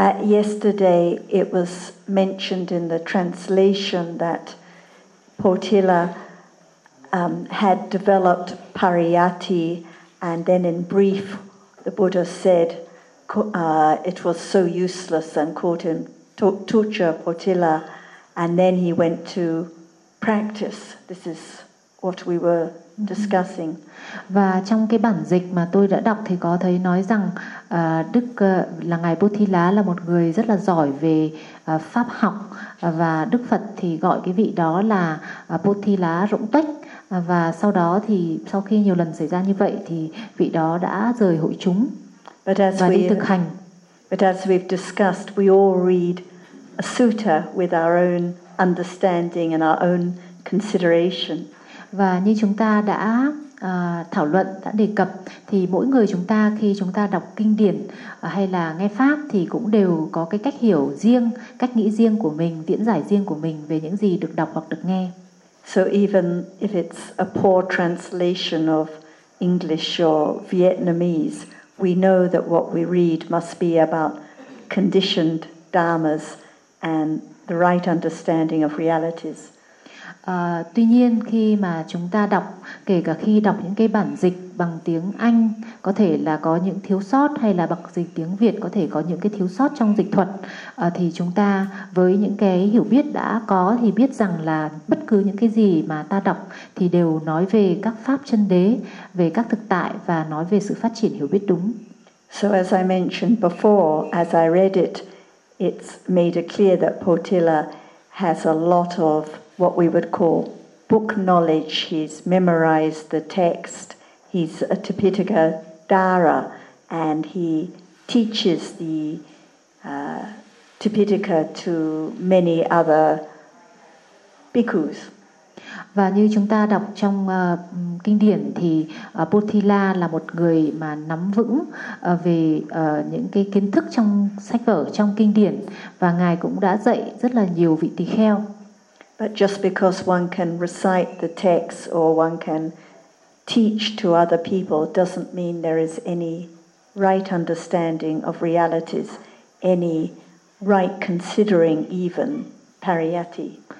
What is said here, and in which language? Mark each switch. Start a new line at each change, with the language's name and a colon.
English: Yesterday it was mentioned in the translation that Potila had developed pariyatti, and then in brief the Buddha said it was so useless and called him tucha Potila, and then he went to practice. This is what we were discussing.
Vietnamese: Và trong cái bản dịch mà tôi đã đọc thì có thấy nói rằng Đức là ngài Potila là một người rất là giỏi về pháp học, và Đức Phật thì gọi cái vị đó là Potila rỗng tuếch, và sau đó thì sau khi nhiều lần xảy ra như vậy thì vị đó đã rời hội chúng và đi thực hành.
English: But as we've discussed, we all read a sutta with our own understanding and our own consideration.
Vietnamese: Và như chúng ta đã thảo luận, đã đề cập, thì mỗi người chúng ta khi chúng ta đọc kinh điển hay là nghe pháp thì cũng đều có cái cách hiểu riêng, cách nghĩ riêng của mình, diễn giải riêng của mình về những gì được đọc hoặc được nghe.
English: So even if it's a poor translation of English or Vietnamese, we know that what we read must be about conditioned dharmas and the right understanding of realities.
Vietnamese: Tuy nhiên khi mà chúng ta đọc, kể cả khi đọc những cái bản dịch bằng tiếng Anh có thể là có những thiếu sót, hay là bằng dịch tiếng Việt có thể có những cái thiếu sót trong dịch thuật, thì chúng ta với những cái hiểu biết đã có thì biết rằng là bất cứ những cái gì mà ta đọc thì đều nói về các pháp chân đế, về các thực tại và nói về sự phát triển hiểu biết đúng.
English: So as I mentioned before, as I read it, it's made it clear that Potila has a lot of what we would call book knowledge. He's memorized the text, he's a Tipitaka Dara, and he teaches the Tipitaka to many other bhikkhus.
Vietnamese: Và như chúng ta đọc trong kinh điển thì Potila là một người mà nắm vững về những cái kiến thức trong sách vở, trong kinh điển, và ngài cũng đã dạy rất là nhiều vị tỳ kheo.
English: But just because one can recite the text or one can teach to other people doesn't mean there is any right understanding of realities, any right considering even pariyatti.